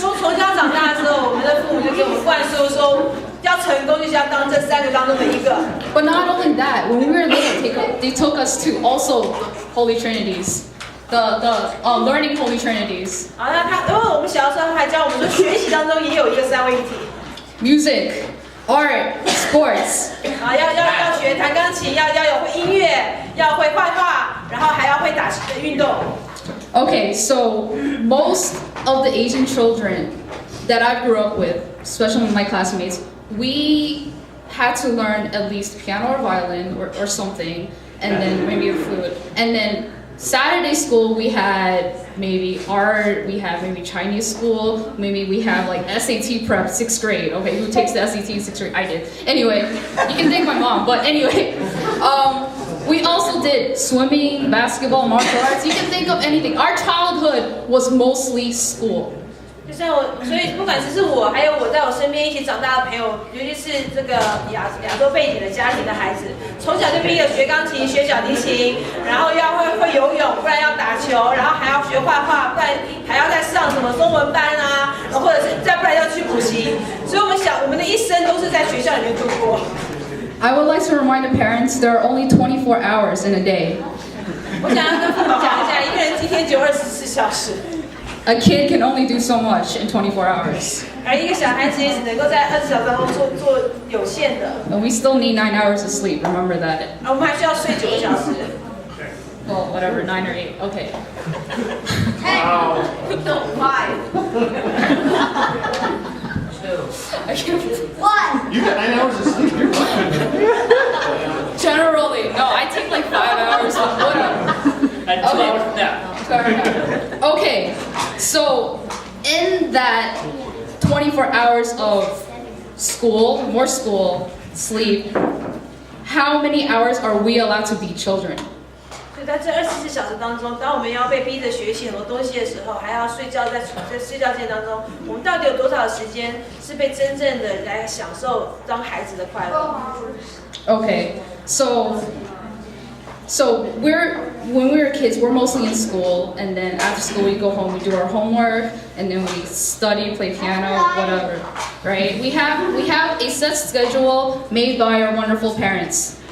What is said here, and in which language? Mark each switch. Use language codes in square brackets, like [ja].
[zh] 从小长大的时候，我们的父母就给我们灌输说，要成功就是要当这三个当中的一个。 [en] But not only that, when we were little, they took us to also Holy Trinities. The learning Holy Trinities. [zh] 好，因为我们小的时候还教我们说，学习当中也有一个三位一体。 [en] Music, art, sports. [zh] 要学弹钢琴，要有会音乐，要会画画，然后还要会打运动。 [en] Okay, so most of the Asian children that I grew up with, especially my classmates, we had to learn at least piano or violin or something, and then maybe a flute, and then Saturday school we had maybe art, we have maybe Chinese school, maybe we have like SAT prep 6th grade. Okay, who takes the SAT in 6th grade? I did. Anyway, you can thank my mom, but anyway, we also did swimming, basketball, martial arts. You can think of anything. Our childhood was mostly school. [zh] 就像所以不管是我，还有我在我身边一起长大的朋友，尤其是这个亚洲背景的家庭的孩子，从小就逼着学钢琴、学小提琴，然后要会游泳，不然要打球，然后还要学画画，不然还要再上什么中文班啊，或者是再不然要去补习。所以我们的一生都是在学校里面度过。 [en] I would like to remind the parents there are only 24 hours in a day. [zh] 我想要跟父母讲一下，一个人一天只有24小时。 [en] A kid can only do so much in 24 hours. [zh] 而一个小孩子也只能够在24小时当中做有限的。 [en] And we still need 9 hours of sleep, remember that. [zh] 我们还需要睡9个小时。 [en] Well, whatever, 9 or 8. Okay. No, 5. I can't. What? You got 9 hours of sleep. You're fine. Generally, no, I take like 5 hours, but whatever. And 2 hours nap. Fair enough. Okay, so in that 24 hours of school, more school, sleep, how many hours are we allowed to be children? [zh] 所以在这24小时当中，当我们要被逼着学习很多东西的时候，还要睡觉，在睡觉间当中，我们到底有多少时间是被真正的来享受当孩子的快乐？ [en] Okay, so when we were kids, we're mostly in school, and then after school we go home, we do our homework, and then we study, play piano, whatever, right? We have a set schedule made by our wonderful parents.